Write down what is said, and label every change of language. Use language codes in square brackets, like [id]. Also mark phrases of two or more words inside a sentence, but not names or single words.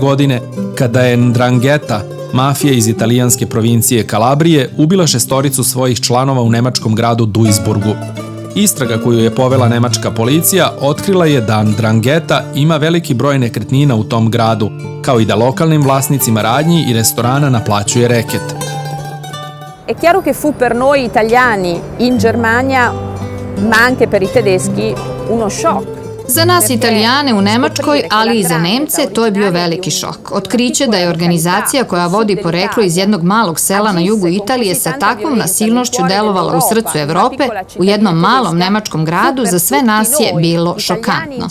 [sr] godine, kada je Ndrangheta, mafija iz italijanske provincije Kalabrije, ubila 6 svojih članova u nemačkom gradu Duisburgu. Istraga koju je povela nemačka policija otkrila je da Ndrangheta ima veliki broj nekretnina u tom gradu, kao i da lokalnim vlasnicima radnji i restorana naplaćuje reket. [it] È chiaro che fu per noi italiani in Germania, ma anche per i tedeschi, uno shock. [sr] Za nas Italijane u Nemačkoj, ali i za Nemce, to je bio veliki šok. Otkriće da je organizacija koja vodi poreklo iz jednog malog sela na jugu Italije sa takvom nasilnošću delovala u srcu Evrope, u jednom malom nemačkom gradu, za sve nas je bilo šokantno.